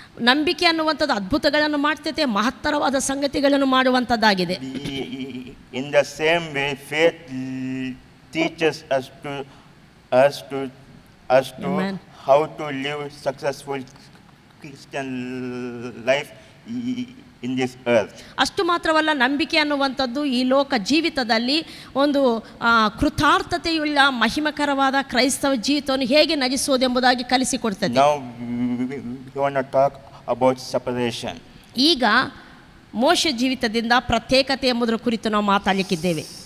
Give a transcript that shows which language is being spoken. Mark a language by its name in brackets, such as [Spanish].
[Kannada] ನಂಬಿಕೆ ಅನ್ನುವಂಥದ್ದು ಅದ್ಭುತಗಳನ್ನು ಮಾಡ್ತೈತೆ, ಮಹತ್ತರವಾದ ಸಂಗತಿಗಳನ್ನು ಮಾಡುವಂಥದ್ದಾಗಿದೆ. [English] In the same way, faith teaches us to Amen. how to live successful Christian life in this earth. [Kannada] ಅಷ್ಟು ಮಾತ್ರವಲ್ಲ, ನಂಬಿಕೆ ಅನ್ನುವಂಥದ್ದು ಈ ಲೋಕ ಜೀವಿತದಲ್ಲಿ ಒಂದು ಕೃತಾರ್ಥತೆಯುಳ್ಳ ಮಹಿಮಕರವಾದ ಕ್ರೈಸ್ತವ ಜೀವಿತವನ್ನು ಹೇಗೆ ನಡೆಸುವುದೆಂಬುದಾಗಿ ಕಲಿಸಿಕೊಡ್ತದೆ. [English] Now we want to talk about separation. [Kannada] ಈಗ ಮೋಶೆ ಜೀವಿತದಿಂದ ಪ್ರತ್ಯೇಕತೆ ಎಂಬುದರ ಕುರಿತು ನಾವು ಮಾತಾಡಲಿಕ್ಕಿದ್ದೇವೆ.